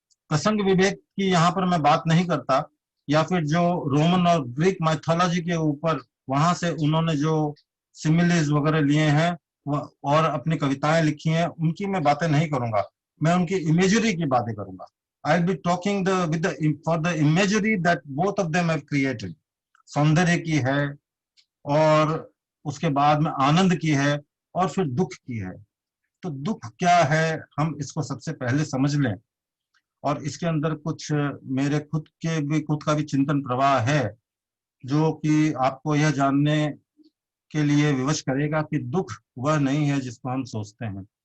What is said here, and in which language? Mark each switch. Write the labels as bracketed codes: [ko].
[hi] प्रसंग विभेद की यहाँ पर मैं बात नहीं करता, या फिर जो रोमन और ग्रीक माइथोलॉजी के ऊपर वहां से उन्होंने जो सिमिलीज वगैरह लिए हैं और अपनी कविताएं लिखी हैं, उनकी मैं बातें नहीं करूंगा, मैं उनकी इमेजरी की बातें करूंगा। [en] I'll be talking for the imagery that both of them have created. [hi] सौंदर्य की है और उसके बाद में आनंद की है और फिर दुख की है। तो दुख क्या है हम इसको सबसे पहले समझ लें, और इसके अंदर कुछ मेरे खुद का भी चिंतन प्रवाह है जो कि आपको यह जानने के लिए विवश करेगा कि दुख वह नहीं है जिसको हम सोचते हैं।